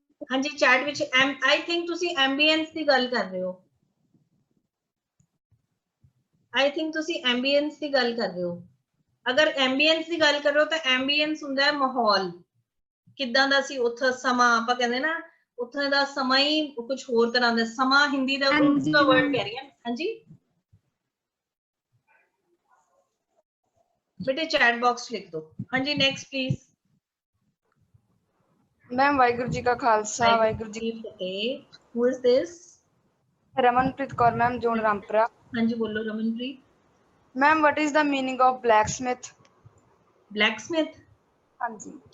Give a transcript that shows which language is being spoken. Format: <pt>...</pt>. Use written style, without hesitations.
<pa>हाँ जी chat which I think तुसी ambience ਦੀ ਗੱਲ ਕਰ ਰਹੇ ਹੋ I think ਤੁਸੀਂ ambience ਦੀ ਗੱਲ ਕਰ ਰਹੇ ਹੋ ਅਗਰ ambience ਦੀ ਗੱਲ ਕਰ ਰਹੇ ਹੋ ਤਾਂ ambience ਹੁੰਦਾ ਹੈ ਮਾਹੌਲ ਕਿੱਦਾਂ ਦਾ ਸੀ ਉੱਥੇ ਸਮਾਂ ਆਪਾਂ ਕਹਿੰਦੇ ਨਾ ਉੱਥੇ ਦਾ ਸਮਾਂ ਹੀ ਕੁਝ ਹੋਰ ਤਰ੍ਹਾਂ ਦਾ ਸਮਾਂ ਹਿੰਦੀ ਦਾ ਉਲਟਾ ਵਰਡ ਕਹਿ ਰਹੀ ਹਾਂ ਹਾਂਜੀ ਬੇਟੇ ਚੈਟ ਬਾਕਸ ਲਿਖ ਦਿਓ ਹਾਂਜੀ next please ma'am Waheguru ji का खालसा वाहिगुरु जी की फतेह</pa> <en>who is this</en> <pa>Ramanpreet Kaur ma'am zone Rampura</pa> <hi>हाँ जी बोलो Ramanpreet</hi> <en>ma'am what is the meaning of blacksmith</en> <hi>हाँ जी</hi>